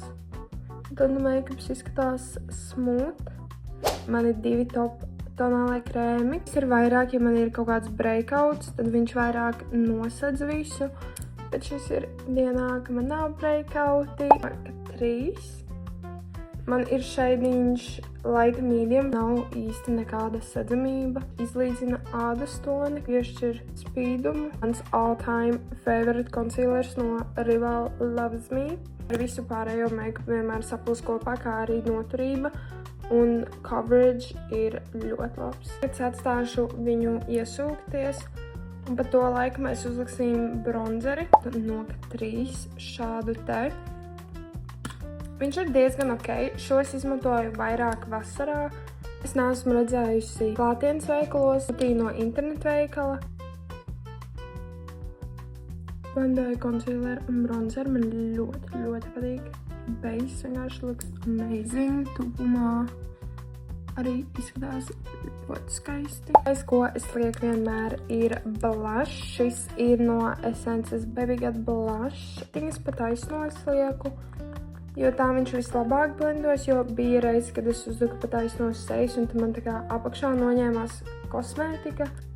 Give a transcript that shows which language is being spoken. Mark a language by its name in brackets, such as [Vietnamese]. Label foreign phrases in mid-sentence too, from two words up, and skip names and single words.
[Latvian] Tad makeups izskatās smooth. Man ir 2 top tonālai krēmi. Ir vairāk, ja man ir kaut kāds breakouts, tad viņš vairāk nosedz visu. Bet šis ir dienā, ka man nav breakouti. 3. Man ir šeidiņš [English] light medium. [Latvian] Nav īsti nekāda sedzamība. Izlīdzina ādas toni, piešķir spīdumu. Mans [English] all-time favorite concealers [Latvian] no Rival Loves Me. Ar visu pārējo makeup vienmēr saplūs kopā, kā arī noturība. Un coverage ir ļoti labs. Pēc atstāšu viņu iesūkties. Un pa to laiku mēs uzliksim bronzeri. Noka 3 šādu te. Viņš ir diezgan ok. Šos izmantoju vairāk vasarā. Es neesmu redzējusi klātienes veikalos, no internetu veikala. Blendēju concealer un bronzeri. Man ļoti patīk. Base vienkārši [English] looks amazing. [Latvian] Tuvumā arī izskatās ļoti skaisti. Ko es lieku vienmēr ir blush. Šis ir no Essences Baby Got Blush. Es pat aiznos lieku, jo tā viņš vislabāk blendos, jo bija reize, kad es uzliku pat aiznos sejas, un tad man tā kā apakšā noņēmās kosmētika.